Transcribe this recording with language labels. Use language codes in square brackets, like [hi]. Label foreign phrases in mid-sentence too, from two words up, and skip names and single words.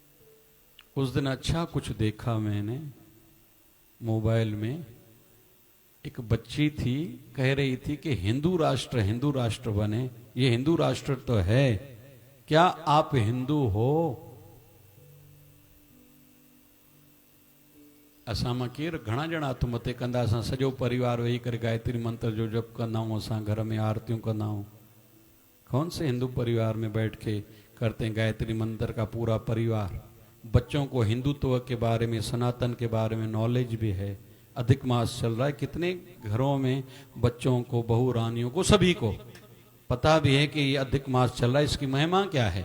[hi] उस दिन अच्छा कुछ देखा मैंने मोबाइल में, एक बच्ची थी, कह रही थी कि हिंदू राष्ट्र बने। ये हिंदू राष्ट्र तो है, क्या आप हिंदू हो? [sd] असां मां केर घणा ॼणा हथ मथे कंदा, असां सॼो परिवार वेही करे गायत्री मंत्र जो जप कंदा आहियूं, असां घर में आरतियूं कंदा आहियूं। [hi] कौन से हिंदू परिवार में बैठ के करते हैं गायत्री मंत्र का पूरा परिवार? बच्चों को हिंदुत्व के बारे में, सनातन के बारे में नॉलेज भी है। अधिक मास चल रहा है, कितने घरों में बच्चों को, बहू रानियों को, सभी को पता भी है कि ये अधिक मास चल रहा है, इसकी महिमा क्या है।